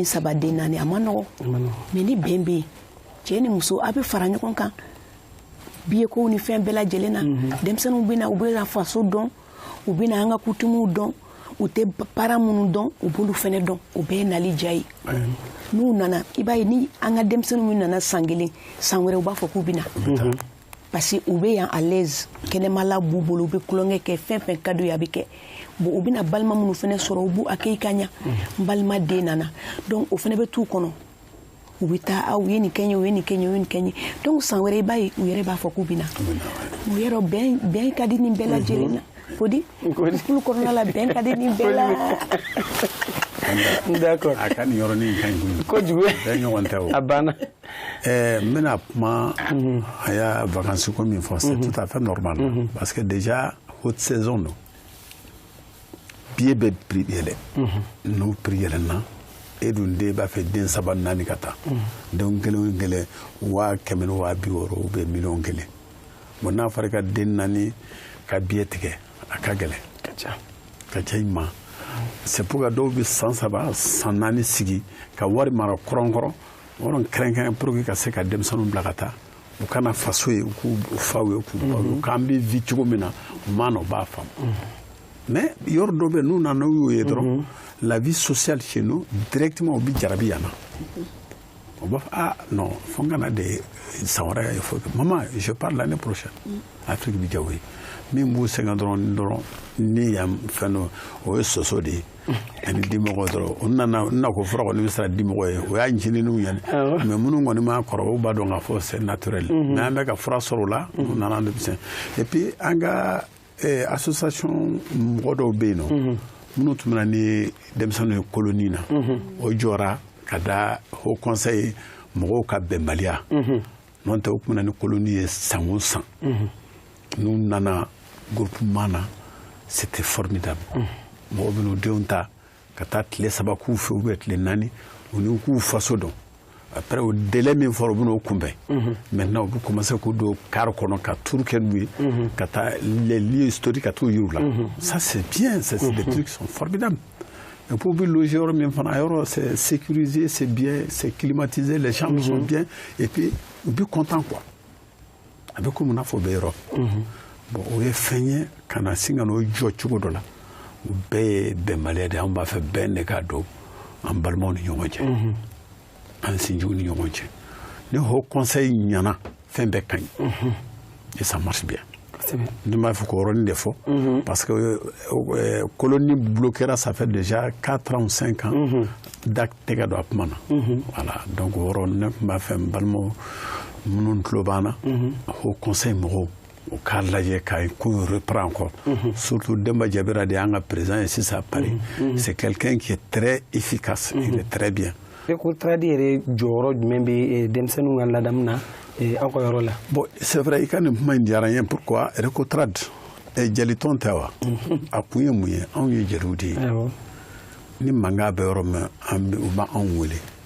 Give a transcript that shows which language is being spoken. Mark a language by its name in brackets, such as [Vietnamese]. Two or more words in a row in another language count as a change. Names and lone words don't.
[Bambara] 3 den 4 a ma nɔgɔ mais ni bɛn bɛ yen cɛ ni muso a bɛ fara ɲɔgɔn kan biyekow ni fɛn bɛɛ lajɛlen na denmisɛnninw bɛ na u bɛ faso dɔn u bɛ na an ka coutumew dɔn u tɛ para minnu dɔn u b'olu fɛnɛ dɔn o bɛɛ ye nali diya ye n'u nana i b'a ye ni an ka denmisɛnninw min nana san kelen san wɛrɛ u b'a fɔ k'u bɛ na [French] parce que [Bambara] u bɛ yan [French] à l'aise [Bambara] kɛnɛmala b'u bolo u bɛ kulonkɛ kɛ fɛn fɛn ka d'u ye a bɛ kɛ bon u bɛna balima minnu fɛnɛ sɔrɔ u b'u accueil ka ɲa n balima den nana donc o fɛnɛ bɛ t'u kɔnɔ u bɛ taa u ye nin kɛ n ye u ye nin kɛ n ye u ye nin kɛ n ye donc san wɛrɛ i b'a ye u yɛrɛ b'a fɔ k'u bɛ na o yɔrɔ bɛn ka di nin bɛɛ lajɛlen na Fodi kulu kɔnɔna la bɛn ka di nin bɛɛ la d'accord a ka nin yɔrɔnin ka ɲi kojugu bɛɛ ɲɔgɔn tɛ o a banna n bɛna kuma a y'a vacances ko min fɔ [French] c'est tout à fait normal parce que déjà haute saison [Bambara] don billet bɛ prix yɛlɛ n'o prix yɛlɛnna e dun den b'a fɛ den 3 4 ka taa den kelen o kelen 100 000 250 [French] ou bien [Bambara] 1 million bon n'a fɔra ka den 4 ka billet tigɛ a ka gɛlɛn ka ca i ma [French] c'est pour que [Bambara] dɔw bɛ san 3 san 4 sigi ka wari mara kɔrɔnkɔrɔ wɔrɔn kɛrɛnkɛrɛn [French] pour que [Bambara] ka se ka denmisɛnninw bila ka taa u kana faso ye u k'u faw ye k'u baw ye k'an bɛ vie cogo min na u ma na u b'a faamu mais yɔrɔ dɔ bɛ n'u nana n'u y'o ye dɔrɔn [French] la vie sociale chez nous directement [Bambara] u bɛ jarabi yan na u b'a fɔ [French] ah non [Bambara] fo n kana de san wɛrɛ [French] il faut que maman je pars l'année prochaine [Bambara] Afrique bɛ ja o ye min b'u sɛgɛn dɔrɔn ni yan fɛn dɔ o ye soso de ye ani dimɔgɔ dɔrɔn o nana ko fɔra kɔni bɛ sera dimɔgɔ ye o y'a ɲininiw ye mais minnu kɔni ma kɔrɔ u b'a dɔn k'a fɔ [French] c'est naturel mais [Bambara] an bɛ ka fura sɔrɔ o la u nana denmisɛn [French] et puis [Bambara] an ka association mɔgɔ dɔw bɛ yen nɔ minnu tun bɛ na ni denmisɛnninw ye colonie na o jɔra ka da [French] haut conseil [Bambara] mɔgɔw ka bɛnbaliya n'o tɛ o tun bɛ na ni colonie ye san o san n'u nana groupement na [French] c'était formidable [Bambara] mɔgɔw bɛ n'u denw ta ka taa tile 3 k'u fɛ [French] ou bien [Bambara] tile 4 u ni k'u faso dɔn après o délai min fɔra u bɛ n'o kunbɛn maintenant u bɛ commencer k'u don car kɔnɔ ka tour kɛ n'u ye ka taa [French] les lieux historiques [Bambara] ka t'u yiru la [French] ça c'est bien c'est des trucs qui sont formidables et pour [Bambara] bi loger yɔrɔ min fana yɔrɔ [French] c'est sécurisé c'est bien c'est climatisé les chambres sont bien et puis [Bambara] u bɛ content quoi a bɛ komi n'a fɔ u bɛ yɔrɔ bon o ye fɛn ye ka na sin ka n'o jɔ cogo dɔ la u bɛɛ ye bɛnbaliya de ye anw b'a fɛ bɛn de k'a dɔn an balimaw ni ɲɔgɔn cɛ an sinjiw ni ɲɔgɔn cɛ ni [French] haut conseil [Bambara] ɲana fɛn bɛɛ ka ɲi [French] et ça marche bien [Bambara] ne m'a fɔ k'o yɔrɔnin de fɔ [French] parce que colonie bloquera ça fait déjà 4 ans ou 5 ans [Bambara] date tɛ ka don a kuma na voilà donc o yɔrɔ ne tun b'a fɛ n balimaw minnu tulo b'an na [French] haut conseil [Bambara] mɔgɔw o k'a lajɛ ka ko [French] reprend encore [Bambara] surtout Demba Jabira de y'an ka président ye sisan [French] à Paris c'est quelqu'un qui est très efficace il est très bien [Bambara] ko tradi yɛrɛ jɔyɔrɔ jumɛn bɛ denmisɛnninw ka ladamu na aw ka yɔrɔ la [French] bon c'est vrai [Bambara] i ka nin kuma in diyara n ye pourquoi Recotrad jalitɔn tɛ wa a kun ye mun ye anw ye jeliw de ye ni mankan bɛ yɔrɔ min u ma anw wele